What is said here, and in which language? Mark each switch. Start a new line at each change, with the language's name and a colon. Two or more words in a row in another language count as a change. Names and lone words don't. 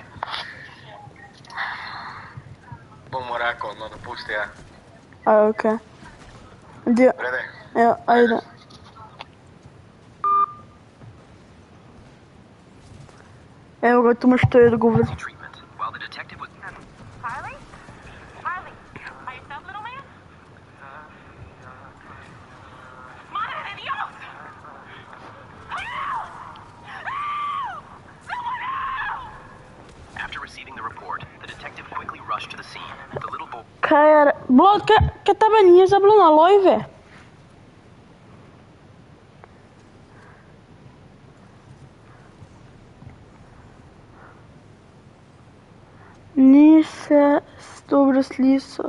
Slovenian: Bomo rekel, no dopusti je. Okej. Vrede? Ja, ajde. Evo ga, tu imaš to je dogovor.
English: Harley? Harley, are you up, little man?
Spanish: Madre de Dios!
English: Help! Help! Someone help! After receiving the report, the detective quickly rushed to the scene. The little boy...
Slovenian: Kaj je...
Croatian: Blod, kaj tebe nije zabilo na lojve?
Slovenian: Ni se dobro slišal.